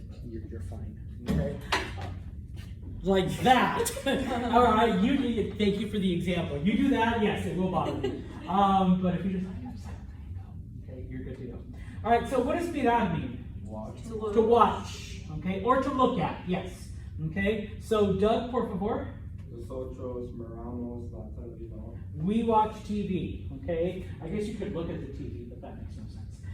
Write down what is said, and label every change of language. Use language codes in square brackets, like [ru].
[en] You're fine. Okay. Like that. All right. Thank you for the example. You do that, yes, it will bother me. But if you just okay, you're good to go. All right, so what does mirar mean? Watch. To watch, okay, or to look at, yes, okay. [es] So Doug, por favor. Nosotros miramos la televisión. [en] We watch TV, okay. I guess you could look at the TV, but that makes no sense.